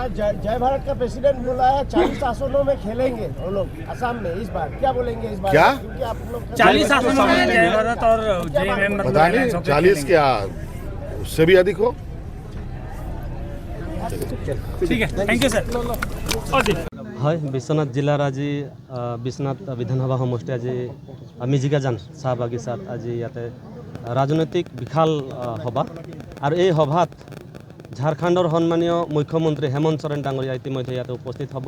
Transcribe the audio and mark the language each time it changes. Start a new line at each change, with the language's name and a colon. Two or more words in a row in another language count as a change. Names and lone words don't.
Hindi: जय भारत का प्रेसिडेंट बोला है 40 आसनों में खेलेंगे वो लोग असम में। इस बार क्या बोलेंगे इस बार? क्या? क्योंकि आप लोग 40 आसनों में जय भारत और जेएमएम पता नहीं 40 क्या, उससे भी अधिक हो। ठीक है,
English: thank you sir.
Assamese: হয় বিশ্বনাথ জিলাৰ আজি বিশ্বনাথ বিধানসভা সমষ্টি আজি মিজিকাজান চাহ বাগিচাত আজি ইয়াতে ৰাজনৈতিক বিশাল সভা, আৰু এই সভাত ঝাৰখণ্ডৰ সন্মানীয় মুখ্যমন্ত্ৰী হেমন্ত সোৰেন ডাঙৰীয়া ইতিমধ্যে ইয়াতে উপস্থিত হ'ব।